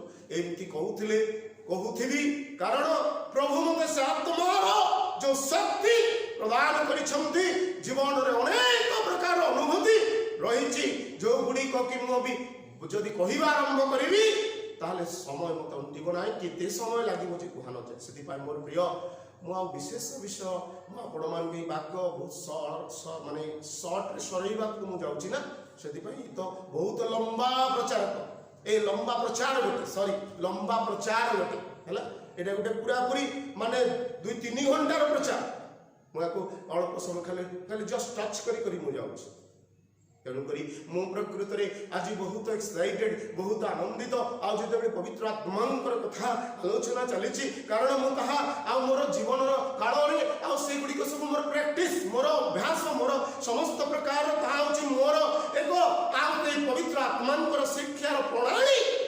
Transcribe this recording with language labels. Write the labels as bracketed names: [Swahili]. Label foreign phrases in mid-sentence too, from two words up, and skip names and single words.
[Odia] ଏମିତି କହୁଥିବି କାରଣ ପ୍ରଭୁ ମୋତେ ସେ ଆତ୍ମାର ଯୋଉ ଶକ୍ତି ପ୍ରଦାନ କରିଛନ୍ତି, ଜୀବନରେ ଅନେକ ପ୍ରକାର ଅନୁଭୂତି ରହିଛି, ଯୋଉଗୁଡ଼ିକ କି ମୁଁ ବି ଯଦି କହିବା ଆରମ୍ଭ କରିବି ତାହେଲେ ସମୟ ମୋତେ ଅଣ୍ଟିବ ନାହିଁ, କେତେ ସମୟ ଲାଗିବ ଯେ କୁହା ନଯାଏ। ସେଥିପାଇଁ ମୋର ପ୍ରିୟ, ମୁଁ ଆଉ ବିଶେଷ ବିଷୟ ମୁଁ ଆପଣମାନଙ୍କୁ ଏଇ ବାକ୍ୟ ବହୁତ ମାନେ ସର୍ଟରେ ସରେଇବାକୁ ମୁଁ ଯାଉଛି ନା, ସେଥିପାଇଁ ତ ବହୁତ ଲମ୍ବା ପ୍ରଚାର, ଏ ଲମ୍ବା ପ୍ରଚାର ଲମ୍ବା ପ୍ରଚାର ଗୋଟେ ହେଲା। ଏଇଟା ଗୋଟେ ପୁରାପୁରି ମାନେ 2-3 ଘଣ୍ଟାର ପ୍ରଚାର। ମୁଁ ୟାକୁ ଅଳ୍ପ ସମୟ ଖାଲି [English] just touch [Odia] କରି ମୁଁ ଯାଉଛି। ତେଣୁକରି ମୁଁ ପ୍ରକୃତରେ ଆଜି ବହୁତ ଏକ୍ସାଇଟେଡ୍, ବହୁତ ଆନନ୍ଦିତ। ଆଉ ଯେତେବେଳେ ପବିତ୍ର ଆତ୍ମାଙ୍କର କଥା ଆଲୋଚନା ଚାଲିଛି, କାରଣ ମୁଁ ତାହା ଆଉ ମୋର ଜୀବନର କାଳରେ ଆଉ ସେଗୁଡ଼ିକ ସବୁ ମୋର ପ୍ରାକ୍ଟିସ୍, ମୋର ଅଭ୍ୟାସ, ମୋର ସମସ୍ତ ପ୍ରକାର ତାହା ହେଉଛି ମୋର ଏକ ଆଉ ଏଇ ପବିତ୍ର ଆତ୍ମାଙ୍କର ଶିକ୍ଷାର ପ୍ରଣାଳୀ।